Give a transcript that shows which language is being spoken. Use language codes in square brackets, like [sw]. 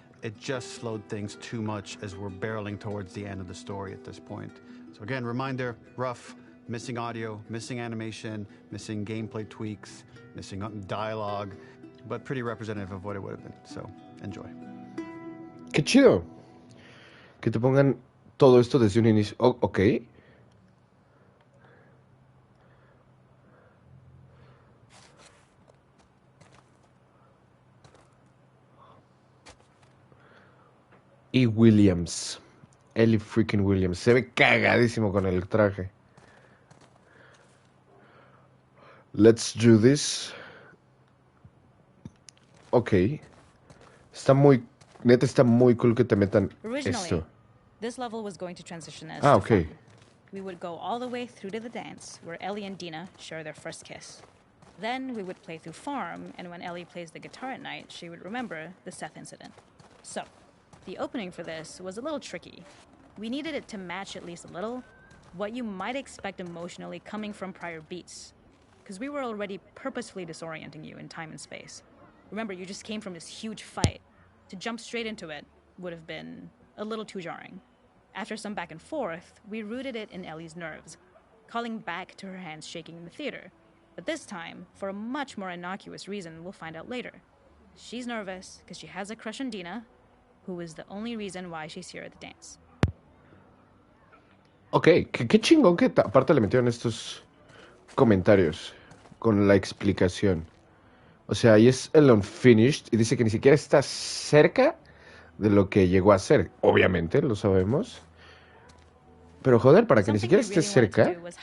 [en] It just slowed things too much as we're barreling towards the end of the story at this point. So again, reminder, rough, missing audio, missing animation, missing gameplay tweaks, missing dialogue, but pretty representative of what it would have been. So enjoy. [es] Qué chido. Que te pongan todo esto desde un inicio. Oh, ok. Y Williams. Ellie freaking Williams. Se ve cagadísimo con el traje. [en] Let's do this. [es] Ok. Neta está muy cool que te metan esto. [en] This level was going to transition as okay. Fun. We would go all the way through to the dance, where Ellie and Dina share their first kiss. Then we would play through Farm, and when Ellie plays the guitar at night, she would remember the Seth incident. So, the opening for this was a little tricky. We needed it to match at least a little what you might expect emotionally coming from prior beats, because we were already purposefully disorienting you in time and space. Remember, you just came from this huge fight. To jump straight into it would have been a little too jarring. After some back and forth, we rooted it in Ellie's nerves, calling back to her hands shaking in the theater. But this time, for a much more innocuous reason we'll find out later. She's nervous because she has a crush on Dina, who is the only reason why she's here at the dance. [es] Ok, qué chingón que aparte le metieron estos comentarios con la explicación. O sea, ahí es el unfinished y dice que ni siquiera está cerca de lo que llegó a ser. Obviamente, lo sabemos. Pero joder, para que ni siquiera esté cerca.